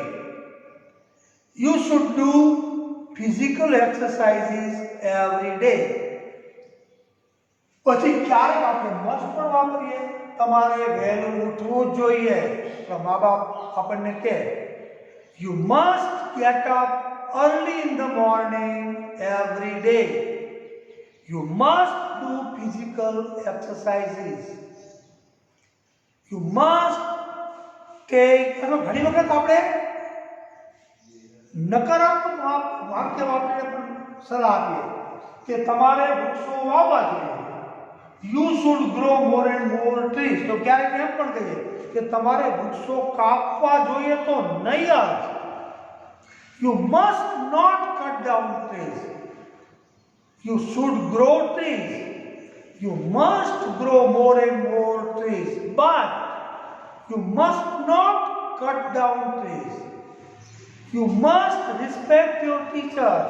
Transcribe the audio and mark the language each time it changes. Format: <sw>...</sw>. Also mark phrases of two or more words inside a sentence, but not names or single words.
<en>You should do physical exercises every day.</en> <gu>પછી ક્યારેક આપણે મસ્ત પણ વાપરીએ, તમારે વહેલું ઉઠવું જ જોઈએ. મા બાપ આપણને કહે</gu> <en>You must get up early in the morning every day. You must do physical exercises. You must take.</en> <gu>ઘણી વખત આપણે નકારાત્મક વાક્ય વાપરીને પણ સલાહ આપીએ કે તમારે વૃક્ષો વાવવા જોઈએ.</gu> <en>You should grow more and more trees.</en> <gu>તો ક્યારેક એમ પણ કહીએ કે તમારે વૃક્ષો કાપવા જોઈએ તો નહીં જ.</gu> <en>You must not cut down trees. You should grow trees. You must grow more and more trees. But you must not cut down trees. You must respect your teachers.</en>